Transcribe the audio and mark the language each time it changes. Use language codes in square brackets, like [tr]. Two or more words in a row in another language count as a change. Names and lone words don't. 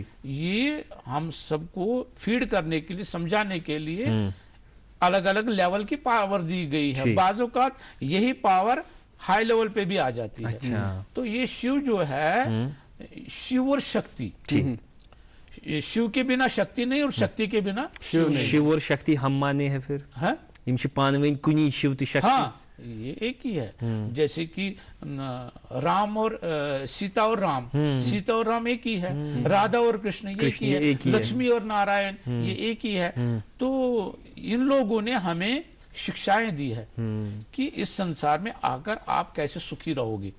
[hi] ये हम सबको फीड करने के लिए, समझाने के लिए अलग अलग लेवल की पावर दी गई है। बाजों का यही पावर हाई लेवल पे भी आ जाती है। अच्छा। तो ये शिव जो है, शिव और शक्ति, शिव के बिना शक्ति नहीं और शक्ति के बिना शिव नहीं। शिव और शक्ति हम माने हैं फिर है, [ks] یم چھ پانوین کنی شیو تو شکتی. [hi] हाँ ये एक ही है. जैसे कि राम और सीता और राम, सीता और राम एक ही है. राधा और कृष्ण ये एक ही है। लक्ष्मी और नारायण ये एक ही है. तो इन लोगों ने हमें शिक्षाएं दी है कि इस संसार में आ कर आप कैसे सुखी रहोगी.